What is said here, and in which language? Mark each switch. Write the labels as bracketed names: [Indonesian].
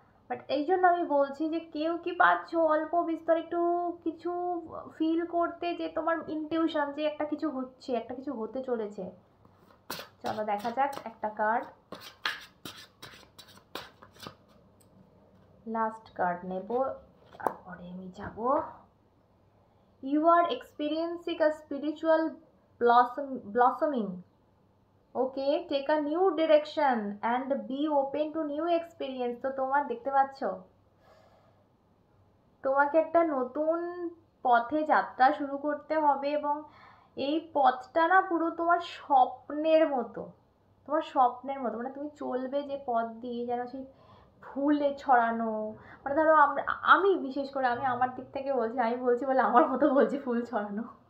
[Bangla] But এই জন্য আমি বলছি যে কেউ কি পাচ্ছ অল্প বিস্তর একটু কিছু ফিল করতে, যে তোমার ইনটিউশন যে একটা কিছু হচ্ছে, একটা কিছু হতে চলেছে। চলো দেখা যাক একটা কার্ড, লাস্ট কার্ড নেব, তারপরে আমি যাব। [English] You are experiencing a spiritual blossoming. Okay, take a new direction and be open to new experience. [Bangla] তো তোমার দেখতে পাচ্ছ, তোমাকে একটা নতুন পথে যাত্রা শুরু করতে হবে, এবং এই পথটা না পুরো তোমার স্বপ্নের মতো, তোমার স্বপ্নের মতো। মানে তুমি চলবে যে পথ দিয়ে, যেন সেই ফুলে ছড়ানো, মানে ধরো আমি বিশেষ করে আমি আমার দিক থেকে বলছি, আমি বলছি বলে আমার মতো বলছি, ফুল ছড়ানো।